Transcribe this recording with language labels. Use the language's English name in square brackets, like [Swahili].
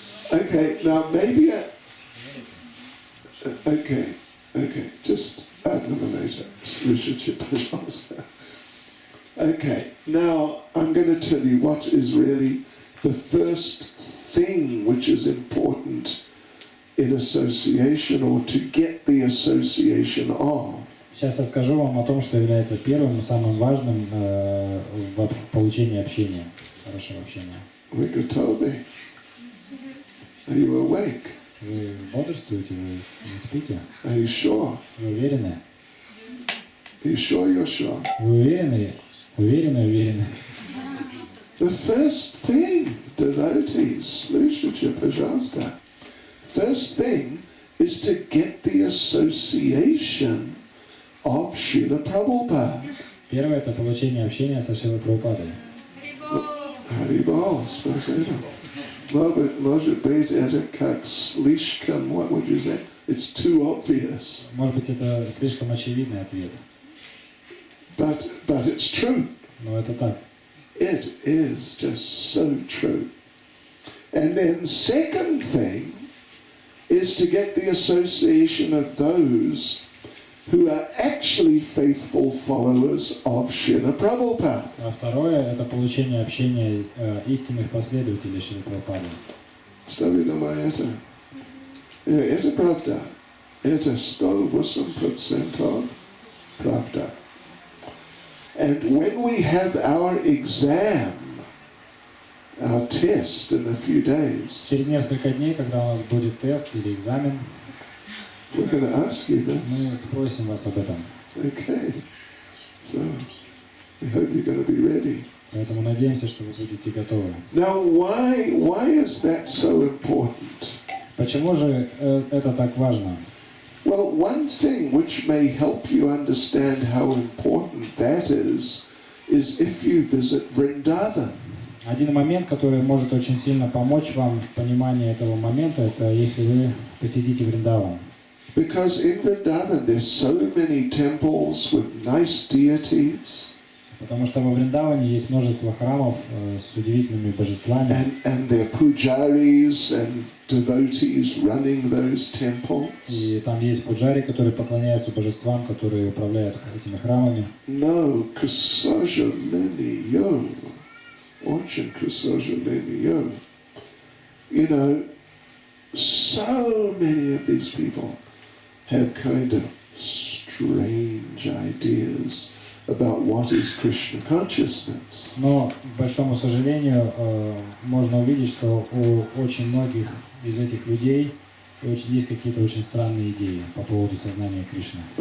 [English] Okay, now maybe okay, just [Russian] одну минуту. Слушайте, пожалуйста. [English] Okay, now I'm going to tell you what is really the first thing which is important in association or to get the association of. [Russian] Сейчас я скажу вам о том, что является первым и самым важным в получении общения, хорошего общения. Вы готовы? [English] Are you awake? [Russian] Вы бодрствуете, вы не спите? [English] Are you sure? [Russian] Вы уверены? [English] Are you sure you're sure? [Russian] Вы уверены? Уверены? [English] The first thing, devotees, [Russian] слушайте, пожалуйста. [English] First thing is to get the association of Srila Prabhupada. [Russian] Первое – это получение общения со Шрилой Прабхупадой. Харибол, спасибо. Может быть, это как слишком, [English] what would you say? It's too obvious. [Russian] Может быть, это слишком очевидный ответ. [English] But it's true. [Russian] Но это так. [English] It is just so true. And then second thing is to get the association of those who are actually faithful followers of Srila Prabhupada. [Russian] А второе – это получение общения истинных последователей Шрилы Прабхупады. Что вы думаете? Это правда. Это 108% правда. [English] And when we have our exam, our test in a few days, [Russian] Через несколько дней, когда у нас будет тест или экзамен, [English] we're going to ask you this. [Russian] мы спросим вас об этом. [English] Okay. So, we hope you're going to be ready. [Russian] Поэтому надеемся, что вы будете готовы. [English] Now, why is that so important? [Russian] Почему же это так важно? [English] Well, one thing which may help you understand how important that is if you visit Vrindavan. [Russian] Один момент, который может очень сильно помочь вам в понимании этого момента, это если вы посетите Вриндаван. [English] Because in Vrindavan there's so many temples with nice deities. [Russian] Потому что во Вриндаване есть множество храмов с удивительными божествами. [English] And there are pujaris and devotees running those temples. [Russian] И там есть пуджари, которые поклоняются божествам, которые управляют этими храмами. No, к сожалению, очень к сожалению. [English] You know, so many of these people have kind of strange ideas about what is Krishna consciousness. [Russian] Но, к большому сожалению, можно увидеть, что у очень многих из этих людей есть какие-то очень странные идеи по поводу сознания Кришны.